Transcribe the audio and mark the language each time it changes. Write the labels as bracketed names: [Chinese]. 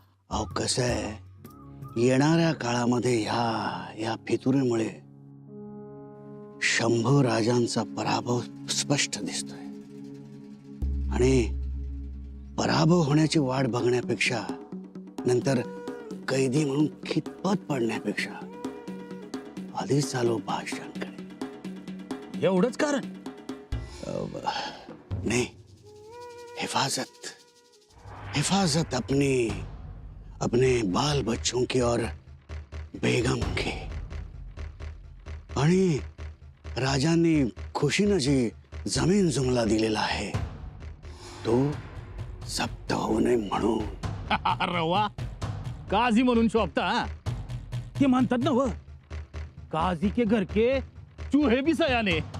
[Marathi] अहो कसं आहे, येणाऱ्या काळामध्ये या फितुरीमुळे शंभू राजांचा पराभव स्पष्ट दिसतोय. आणि पराभव होण्याची वाट बघण्यापेक्षा नंतर कैदी म्हणून खितपत पडण्यापेक्षा आधीच चालू भाषणांकडे. एवढंच कारण? [Hindi] नहीं, हिफाजत हिफाजत अपने बाल बच्चों की और बेगम की. [Marathi] आणि राजांनी खुशीनं जी जमीन जुमला दिलेला आहे तो जप्त होऊ नये म्हणून. अरे वा, काजी म्हणून शोभता. हा? ते म्हणतात ना व, [Hindi] काजी के घर के चूहे भी सयाने.